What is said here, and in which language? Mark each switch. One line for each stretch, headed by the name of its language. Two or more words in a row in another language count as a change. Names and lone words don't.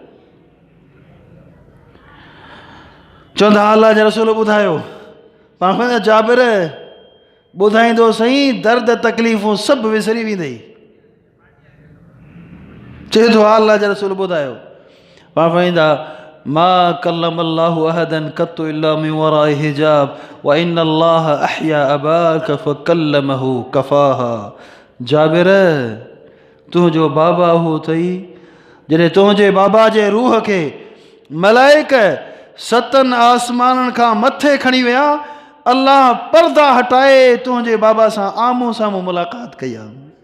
Sindhi: चवंदा अल्लाह जे रसूल ॿुधायो। पाण खो जाबिर ॿुधाईंदो सही, दर्द तकलीफ़ूं सभु विसरी वेंदई। चए थो अल्लाह जे रसूल ॿुधायो। पाण फरमाईंदा
Arabic: ما كلم الله أحدا قط إلا من وراء حجاب وإن الله أحيا أباك فكلمه كفاحا.
Sindhi: जाबिर तुंहिंजो बाबा हो अथई, जॾहिं तुंहिंजे बाबा जे रूह खे मलाइक 7 आसमाननि खां मथे खणी विया, अल्लाह पर्दा हटाए तुंहिंजे बाबा सां आम्हूं साम्हूं मुलाक़ात कई आहे।